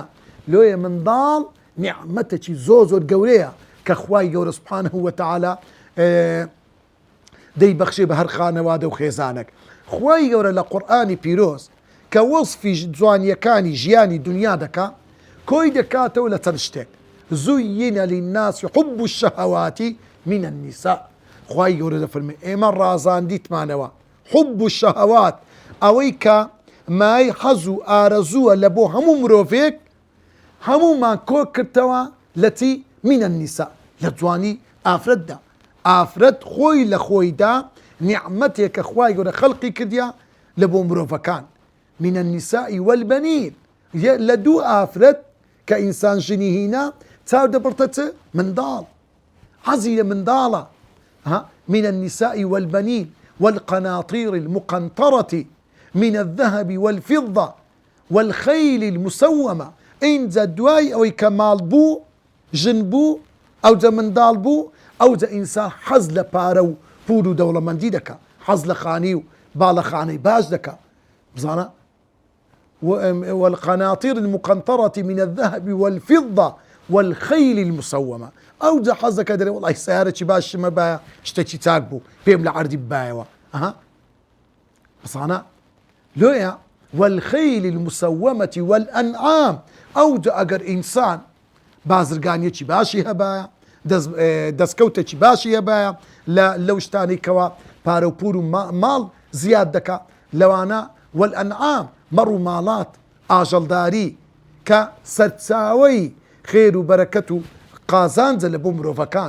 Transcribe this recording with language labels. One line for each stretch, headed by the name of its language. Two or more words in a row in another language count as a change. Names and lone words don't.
Central Kurdish: لۆیە منداڵ نیعمەتێکی زۆر گەورەیە کە خوای گەورە سوبحانەهو وەتەعالا دەیبەخشێ بە هەر خانەوادە و خێزانێک. خوای گەورە لە قورئانی پیرۆز کە وەصفی جوانیەکانی ژیانی دنیا دەکا، کۆی دەکاتەوە لە چەند شتێک.
Arabic: زوینە للناس حب الشهوات من النساء.
Central Kurdish: خوای گەورە دەفەرمێ ئێمە ڕازاندیتمانەوە
Arabic: حب الشهوات،
Central Kurdish: ئەوەی کە مای حەز و ئارەزووە لە بۆ هەموو مرۆڤێک، هەموومان کۆ کردەوە لە چی؟
Arabic: من النساء،
Central Kurdish: لە جوانی ئافرەتدا. ئافرەت خۆی لە خۆیدا نیعمەتێک کە خوای گەورە خەڵقی کردیا لە بۆ مرۆڤەکان.
Arabic: من النساء والبنین،
Central Kurdish: لە دوو ئافرەت کە ئینسان ژنی هینا چاو دەبڕتە چ؟ منداڵ، حەزی لە منداڵە.
Arabic: من النساء والبنين والقناطير المقنطرة من الذهب والفضة والخيل المسومة.
Central Kurdish: اینجا دوای ئەوەی کە ماڵ بوو، ژن بوو، ئەوجا منداڵ بوو، ئەوجا ئینسان حەز لە پارە و پول و دەوڵەمەندی دەکا، حەز لە خانی و باڵەخانەی باش دەکا.
Arabic: بزانە والقناطير المقنطرة من الذهب والفضة والخيل المسومة.
Central Kurdish: ئەوجا حەز دەکا دەرێ وەڵی سیارەکی باشمە باە، شتێکی چاک بوو پێم لە عەردی ببایەوە. بزانە لۆیە
Arabic: والخيل المسومة والأنعام.
Central Kurdish: ئەوجا ئەگەر ئینسان بازرگانیەکی باشی هەبایە، دەستکەوتێکی باشی هەبایە لەو شتانی کەوا پارە و پور و ماڵ زیاد دەکا، لەوانە والأنعام مەڕ و ماڵات، ئاژەڵداری کە سەرچاوەی خێر و بەرەکەت و قازانجە لە بۆ مرۆڤەکان.